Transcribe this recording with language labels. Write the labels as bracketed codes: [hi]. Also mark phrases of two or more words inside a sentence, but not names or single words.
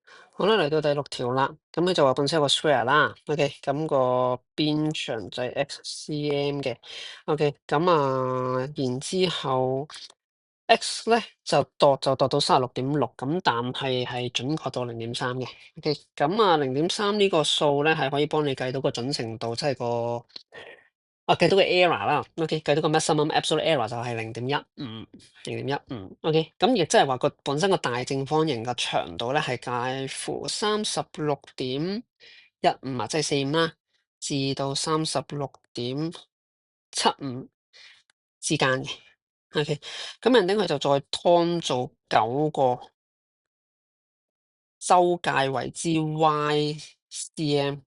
[yue] 好啦，嚟到第六條啦，咁佢就話本身有個 square 啦，OK，咁個邊長就係 x cm 嘅，OK，然之後 x 咧就度到36.6，咁但係準確到0.3嘅，OK，0.3呢個數咧係可以幫你計到個準程度，即係計到個 error 啦，OK，計到個 [en] maximum absolute error [yue] 就係0.15，OK，咁亦即係話個本身個大正方形嘅長度咧係介乎 36.15啊，即係45啦，至到36.75之間嘅，OK，咁人哋佢就再劏做9個周界為之 y cm。